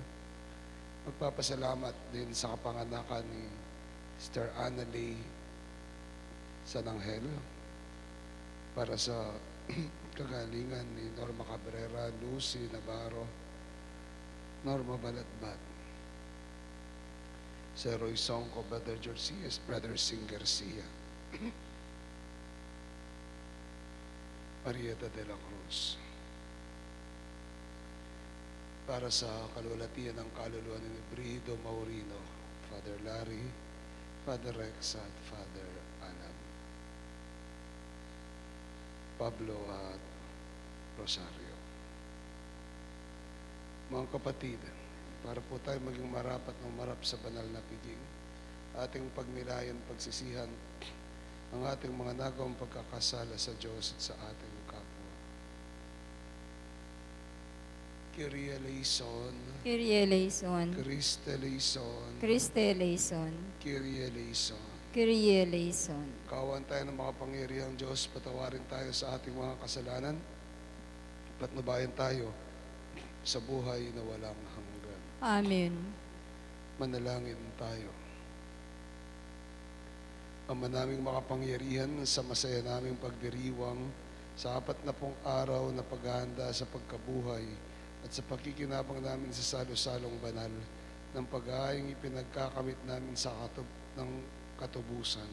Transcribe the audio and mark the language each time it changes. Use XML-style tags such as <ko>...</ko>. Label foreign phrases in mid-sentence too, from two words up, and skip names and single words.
<tl>Magpapasalamat din sa kapanganakan ni Sister Annalie San Angel. Para sa kagalingan ni Norma Cabrera, Lucy Navarro, Norma Balatbat, Sir Roy Songco, Brother George C.S., Brother Sing Garcia, Marieta de la Cruz. Para sa kalulatian ng kaluluwa ni Brido Maurino, Father Larry, Father Rex at Father Anam, Pablo at Rosario. Mga kapatid, para po tayo maging marapat ng marap sa banal na piging, ating pagnilayan, pagsisihan ang ating mga nagawang pagkakasala sa Diyos at sa ating kapwa.</tl> <el>Κύριε ἐλέησον, Κύριε ἐλέησον. Χριστὲ ἐλέησον, Χριστὲ ἐλέησον. Κύριε ἐλέησον. Κύριε ἐλέησον.</el> <tl>Kawan tayo ng makapangyarihang Diyos, patawarin tayo sa ating mga kasalanan, patnubayan tayo sa buhay na walang hanggan. Amen. Manalangin tayo. Ama naming makapangyarihan, sa masaya naming pagdiriwang sa 40 araw na paghahanda sa pagkabuhay at sa pakikinabang namin sa salo-salong banal ng pag-aayong ipinagkakamit namin sa ng katubusan.</tl>